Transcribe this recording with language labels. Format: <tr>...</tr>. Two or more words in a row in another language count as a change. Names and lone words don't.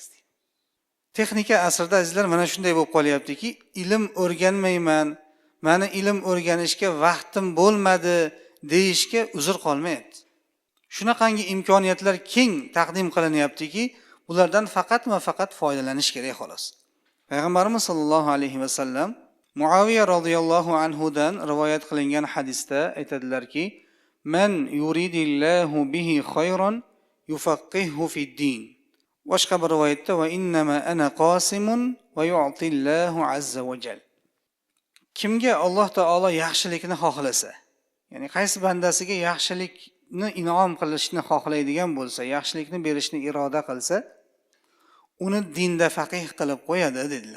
<uz>Texnika asrida azizlar mana shunday bo'lib qolyaptiki, ilm o'rganmayman, meni ilm o'rganishga vaqtim bo'lmadi deyishga uzr qolmayapti. Shunaqangi imkoniyatlar keng taqdim qilinyaptiki, ulardan faqat foydalanish kerak xolos. Payg'ambarimiz</uz> <ar>صلى الله عليه وسلم</ar> <uz>Muaviya</uz> <ar>رضي الله عنه</ar> <uz>dan rivoyat qilingan hadisda aytadilarki,</uz> <ar>"من يرد الله به خيرا يفقهه في الدين."</ar> <uz>Boshqa bir rivoyatda</uz> <ar>وإنما أنا قاسم ويعطي الله عز وجل.</ar> <uz>Kimga Alloh taolo yaxshilikni xohlasa, ya'ni qaysi bandasiga yaxshilikni in'om qilishni xohlaydigan bo'lsa, yaxshilikni berishni iroda qilsa, uni dinda faqih qilib qo'yadi dedilar.</uz>